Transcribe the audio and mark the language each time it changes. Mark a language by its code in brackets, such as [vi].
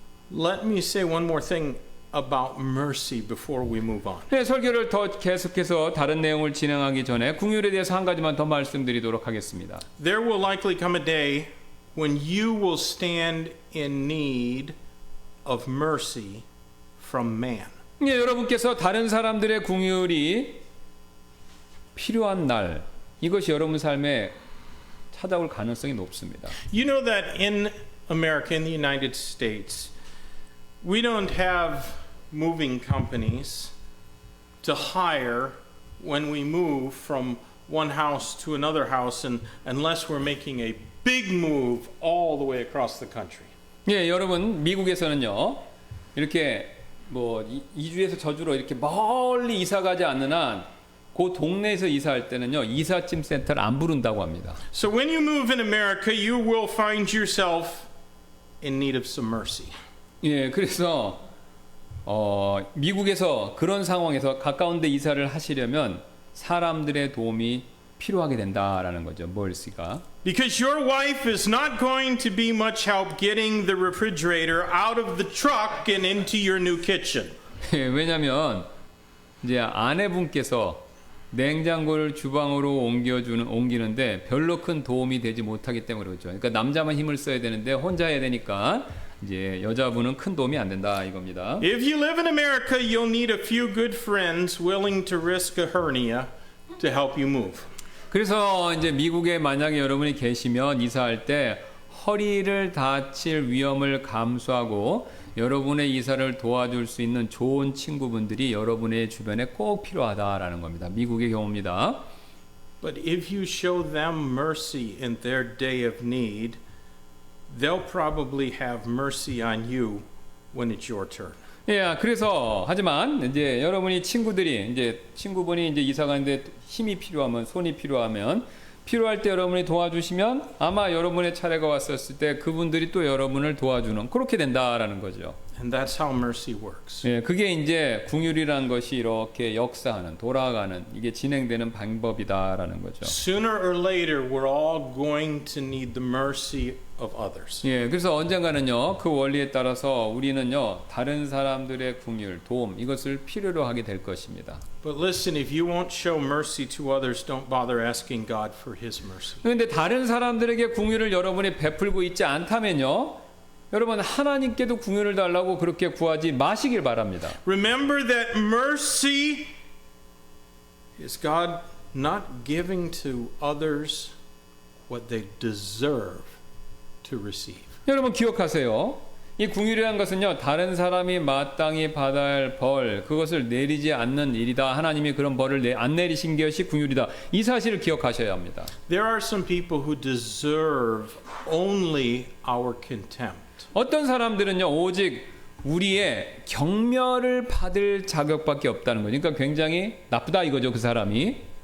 [en] Let me say one more thing about mercy before we move on. [ko] 네, 설교를 더 계속해서 다른 내용을 진행하기 전에 긍휼에 대해서 한 가지만 더 말씀드리도록 하겠습니다. [en] There will likely come a day when you will stand in need of mercy from man. [ko] 네, 여러분께서 다른 사람들의 긍휼이 필요한 날 이것이 여러분 삶에 찾아올 가능성이 높습니다. [en] You know that in America, in the United States, we don't have moving companies to hire when we move from one house to another house, and unless we're making a big move all the way across the country. [ko] 예, 여러분 미국에서는요 이렇게 뭐 이주에서 저주로 이렇게 멀리 이사 가지 않는 한 그 동네에서 이사할 때는요 이삿짐 센터를 안 부른다고 합니다. [en] So when you move in America, you will find yourself in need of some mercy. [ko] 예, 그래서 미국에서 그런 상황에서 가까운데 이사를 하시려면 사람들의 도움이 필요하게 된다라는 거죠. 멀시가. [en] Because your wife is not going to be much help getting the refrigerator out of the truck and into your new kitchen. [ko] 예, 왜냐하면 이제 아내분께서 냉장고를 주방으로 옮기는데 별로 큰 도움이 되지 못하기 때문에 그렇죠. 그러니까 남자만 힘을 써야 되는데 혼자 해야 되니까 이제 여자분은 큰 도움이 안 된다 이겁니다. [en] If you live in America, you'll need a few good friends willing to risk a hernia to help you move. [ko] 그래서 이제 미국에 만약에 여러분이 계시면 이사할 때 허리를 다칠 위험을 감수하고 여러분의 이사를 도와줄 수 있는 좋은 친구분들이 여러분의 주변에 꼭 필요하다라는 겁니다. 미국의 경우입니다. [en] But if you show them mercy in their day of need, they'll probably have mercy on you when it's your turn. [ko] 예, 그래서 하지만 이제 여러분이 친구분이 이제 이사 가는데 힘이 필요하면 손이 필요하면 필요할 때 여러분이 도와주시면 아마 여러분의 차례가 왔었을 때 그분들이 또 여러분을 도와주는 그렇게 된다라는 거죠. [en] And that's how mercy works. [ko] 예, 그게 이제 궁율이라는 것이 이렇게 역사하는 돌아가는 이게 진행되는 방법이다라는 거죠. [en] Sooner or later, we're all going to need the mercy of others. [ko] 예, 그래서 언젠가는요 그 원리에 따라서 우리는요 다른 사람들의 궁율, 도움 이것을 필요로 하게 될 것입니다. [en] But listen, if you won't show mercy to others, don't bother asking God for His mercy. [ko] 그런데 다른 사람들에게 궁율을 여러분이 베풀고 있지 않다면요 여러분 하나님께도 궁율을 달라고 그렇게 구하지 마시길 바랍니다. [en] Remember that mercy is God not giving to others what they deserve to receive. [ko] 여러분 기억하세요. 이 궁율이라는 것은요 다른 사람이 마땅히 받아야 할 벌 그것을 내리지 않는 일이다. 하나님이 그런 벌을 안 내리신 것이 궁율이다. 이 사실을 기억하셔야 합니다. [en] There are some people who deserve only our contempt. [ko] 어떤 사람들은요 오직 우리의 경멸을 받을 자격밖에 없다는 거죠. 그러니까 굉장히 나쁘다 이거죠 그 사람이.